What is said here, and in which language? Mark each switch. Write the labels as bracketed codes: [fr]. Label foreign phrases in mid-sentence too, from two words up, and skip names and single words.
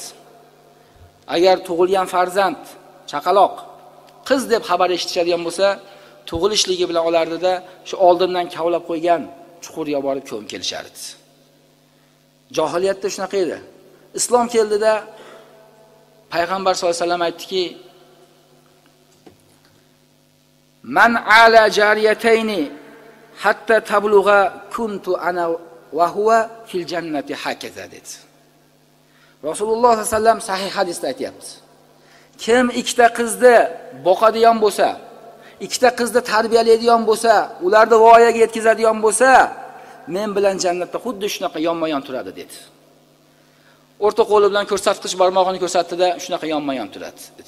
[uz] Agar tug'ilgan farzand, chaqaloq, qiz deb xabar eshitishadigan bo'lsa, tug'ilishligi bilan olardida shu oldindan kavlab qo'ygan chuqurga borib ko'mib kelishardi. Johiliyatda shunaqa edi. Islom keldida payg'ambar [ar] صلى الله عليه وسلم [uz] aytdiki: [ar] "من عال جاريتين حتى تبلغا كنت أنا وهو في الجنة هكذا" dedi. [uz] Rasululloh [ar] صلى الله عليه وسلم [uz] sahih hadisda aytayapti. Kim ikkita qizni boqadigan bo'lsa, ikkita qizni tarbiyalaydigan bo'lsa, ularni voyaga yetkazadigan bo'lsa, men bilan jannatda xuddi shunaqa yonma-yon turadi dedi. O'rta qo'li bilan ko'rsatqich barmog'ini ko'rsatdi-da, shunaqa yonma-yon turadi dedi.